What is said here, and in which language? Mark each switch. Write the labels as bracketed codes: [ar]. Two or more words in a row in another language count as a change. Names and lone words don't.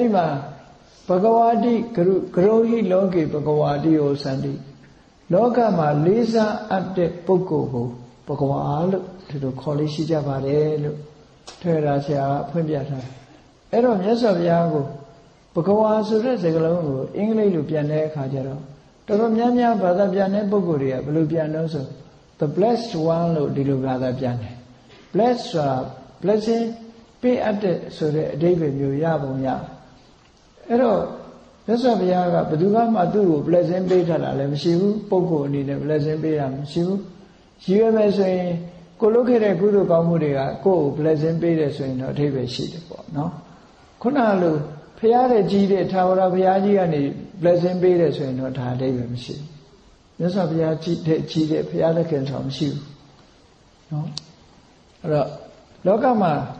[my] ဒီမှာ [pi] ဘဂဝါတိဂရုဟိလောကေဘဂဝါတိဟောစန္တိ [my] လောကမှာလေးစားအပ်တဲ့ပုဂ္ဂိုလ်ကိုဘဂဝါလို့ဒီလိုခေါ်လေးရှိကြပါတယ်လို့ထေရဆရာကဖွင့်ပြထားတယ်အဲ့တော့မြတ် စွာဘုရားကိုဘဂဝါဆိုတဲ့စကားလုံးကိုအင်္ဂလိပ်လိုပြန်တဲ့အခါကျတော့တော်တော်များများဘာသာပြန်တဲ့ပုဂ္ဂိုလ်တွေကဘယ်လိုပြန်လို့ဆို [en] the blessed one [my] လို့ ဒီလိုဘာသာပြန်တယ် blessed ဆိုတာ blessing ပေးအပ်တဲ့ဆိုတဲ့အဓိပ္ပာယ်မျိုးရပုံရအဲ့တော့မြတ်စွာဘုရားကဘယ်သူမှသူ့ ကို blessing ပေးထားတာလည်းမရှိဘူးပုဂ္ဂိုလ်အနေနဲ့ blessing ပေးတာမရှိဘူးရည်ရွယ်မယ်ဆိုရင်ကိုလုပ်ခဲ့တဲ့ကုသိုလ်ကောင်းမှုတွေကကိုယ့်ကို blessing ပေးတယ်ဆိုရင်တော့အဓိပ္ပာယ်ရှိတယ်ပေါ့နော်ခုနလိုဖရာတဲ့ကြီးတဲ့ထာဝရဘုရားကြီးကနေ blessing ပေးတယ်ဆိုရင်တော့ဒါအဓိပ္ပာယ်မရှိဘူးမြတ်စွာဘုရားကြီးတဲ့ဘုရားသခင်ဆောင်မရှိဘူးနော်အဲ့တော့လောကမှာ